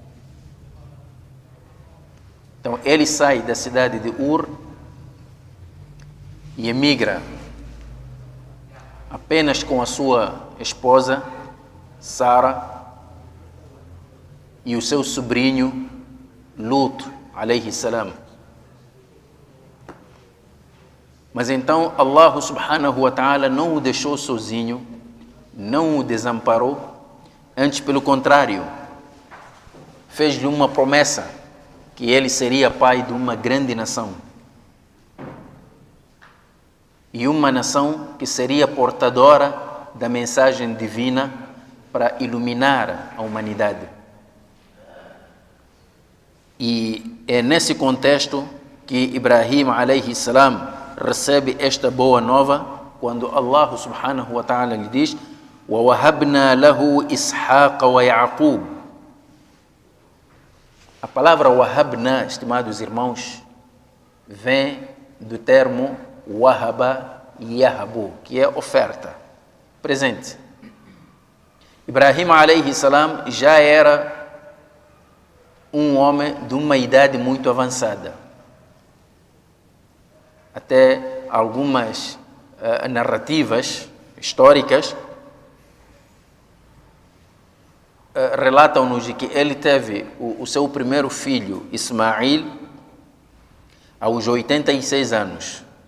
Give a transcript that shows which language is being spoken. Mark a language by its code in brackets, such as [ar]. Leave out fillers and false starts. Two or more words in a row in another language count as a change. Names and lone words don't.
[pt] Então ele sai da cidade de Ur e emigra apenas com a sua esposa Sara e o seu sobrinho Lut, [ar] عليه السلام. [pt] Mas então Allah [ar] سبحانه وتعالى [pt] não o deixou sozinho, não o desamparou, antes pelo contrário, fez-lhe uma promessa que ele seria pai de uma grande nação. E uma nação que seria portadora da mensagem divina para iluminar a humanidade. E é nesse contexto que Ibrahim [ar] عليه السلام [pt] recebe esta boa nova, quando Allah [ar] سبحانه وتعالى [pt] lhe diz: [ar] وَوَهَبْنَا لَهُ إِسْحَاقَ وَيَعْقُوبَ. [pt] A palavra wahabna, estimados irmãos, vem do termo [ar] وهب يهب, [pt] que é oferta, presente. Ibrahim [ar] عليه السلام [pt] já era um homem de uma idade muito avançada. Até algumas narrativas históricas relatam-nos de que ele teve o seu primeiro filho, Ismail, aos 86 anos.